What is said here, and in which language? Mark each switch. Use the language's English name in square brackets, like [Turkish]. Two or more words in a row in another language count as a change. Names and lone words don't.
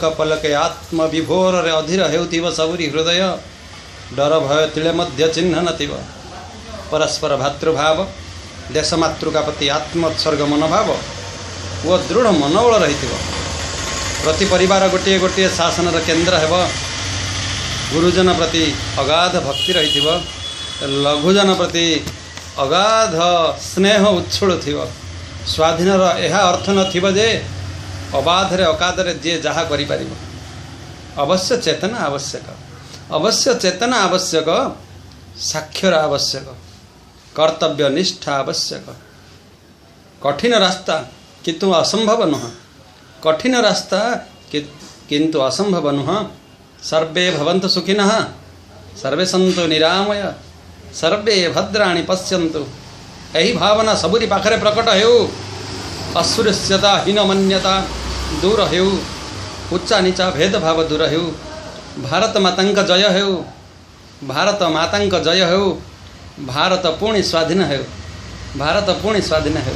[Odia] ପଲକେ ଆତ୍ମ ବିଭୋର ରେ ଅଧୀର ହେଉଥିବା ସବୁରି ହୃଦୟ, ଡର ଭୟ ତିଳେ ମଧ୍ୟ ଚିହ୍ନ ନଥିବ, ପରସ୍ପର ଭ୍ରାତୃଭାବ ଦେଶ ମାତୃକା ପ୍ରତି ଆତ୍ମୋତ୍ସର୍ଗ ମନୋଭାବ ଓ ଦୃଢ଼ ମନୋବଳ ରହିଥିବ, ପ୍ରତି ପରିବାର ଗୋଟେ ଗୋଟେ ଶାସନ କେନ୍ଦ୍ର ହେବ, ଗୁରୁଜନ ପ୍ରତି ଅଗାଧ ଭକ୍ତି ରହିଥିବ, ଲଘୁଜନ ପ୍ରତି ଅଗାଧ ସ୍ନେହ ଉଚ୍ଛୁଳ ଥିବ। ସ୍ୱାଧୀନର ଏହ ଅର୍ଥ ନଥିବ ଯେ ଅବାଧରେ ଅକାଧରେ ଯେ ଯାହା କରି ପାରିବ। ଅବଶ୍ୟ ଚେତନା ଆବଶ୍ୟକ, ଅବଶ୍ୟ ଚେତନା ଆବଶ୍ୟକ, ସାକ୍ଷର ଆବଶ୍ୟକ, କର୍ତ୍ତବ୍ୟ ନିଷ୍ଠା ଆବଶ୍ୟକ। କଠିନ ରାସ୍ତା କିନ୍ତୁ ଅସମ୍ଭବ ନୁହ, କଠିନ ରାସ୍ତା କିନ୍ତୁ ଅସମ୍ଭବ ନୁହ। [Sanskrit] सर्वे भवन्तु सुखिनः, सर्वे सन्तु निरामय, सर्वे भद्राणि पश्यन्तु। [Odia] ଏହି ଭାବନା ସବୁରି ପାଖରେ ପ୍ରକଟ ହେଉ, ଅସ୍ପୃଶ୍ୟତା ହୀନମନ୍ୟତା ଦୂର ହେଉ, ଉଚ୍ଚ ନୀଚ ଭେଦଭାବ ଦୂର ହେଉ। ଭାରତ ମାତାଙ୍କ ଜୟ ହେଉ, ଭାରତ ମାତାଙ୍କ ଜୟ ହେଉ, ଭାରତ ପୁଣି ସ୍ୱାଧୀନ ହେଉ, ଭାରତ ପୁଣି ସ୍ୱାଧୀନ ହେଉ।